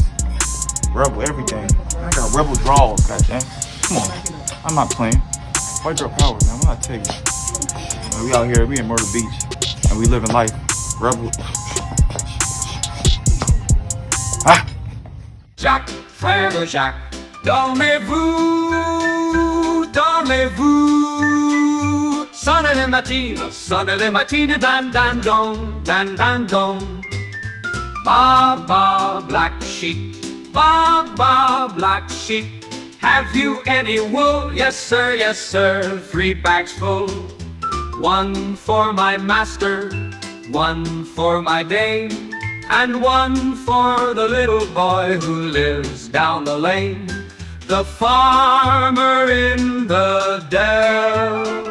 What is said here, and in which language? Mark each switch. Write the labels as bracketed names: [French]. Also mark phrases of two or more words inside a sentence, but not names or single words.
[English] Rebel everything. I got rebel draws, goddamn. Come on. I'm not playing. White girl power, man. What I tell you? Man, we out here, we in Myrtle Beach. And we living life. Rebel. Ah! [French] Jacques, frère de Jacques, dormez-vous, dormez-vous. Sonne le matin, dan dan don, dan dan don. [English] Ba ba black sheep, ba ba black sheep. Have you any wool? Yes sir, 3 bags full. 1 for my master, 1 for my dame, and 1 for the little boy who lives down the lane, the farmer in the dell.